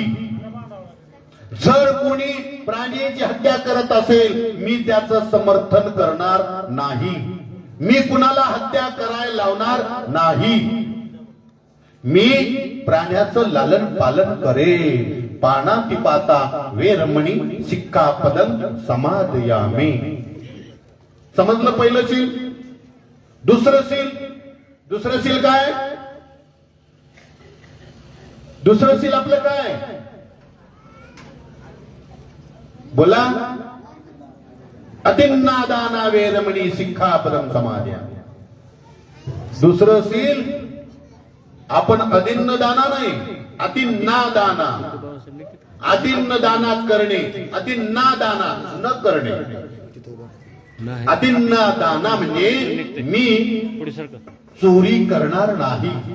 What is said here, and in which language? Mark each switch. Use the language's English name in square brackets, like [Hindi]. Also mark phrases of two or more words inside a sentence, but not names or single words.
[Marathi] जर कोणी प्राण्याची हत्या करत असेल मी त्याचं समर्थन करणार नाही. मी कुणाला हत्या करायला लावणार नाही. मी प्राण्याचं लालन पालन करेन. [Pali] पाणातिपाता वेरमणी सिक्खापदं समादयामि. [Marathi] समजलं पहिलं सील. दुसरं सील काय? दुसरं सील आपलं काय? बोला. [Pali] अतिन्नादाना वेरमणी सिक्खापदं समादयामि. [Marathi] दुसरं सील आपण अतिन्नदाना नाही, अतिन्नादाना. अतिन्नदाना करणे, अतिन्नादाना न करणे. अतिन्नादाना म्हणजे मी चोरी करणार नाही.